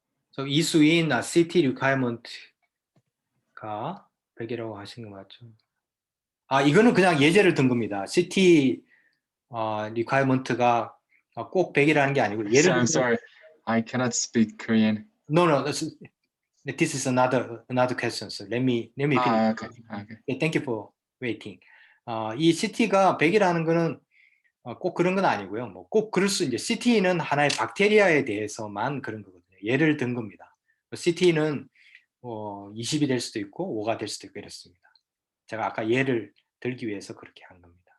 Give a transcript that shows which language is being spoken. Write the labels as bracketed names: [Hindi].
[Korean] So 이수인 CT requirement가 100이라고 하신 거 맞죠? 이거는 그냥 예제를 든 겁니다. CT requirement가 꼭 100이라는 게 아니고 예를 [English] I'm sorry, I cannot speak Korean. No, this is another question. So let me finish. Okay. Yeah, thank you for waiting. [Korean] 이 CT가 100이라는 거는 꼭 그런 건 아니고요. 뭐 꼭 그럴 수 이제 CT는 하나의 박테리아에 대해서만 그런 거거든요. 예를 든 겁니다. CT는 20이 될 수도 있고 5가 될 수도 있고 이렇습니다. 제가 아까 예를 들기 위해서 그렇게 한 겁니다.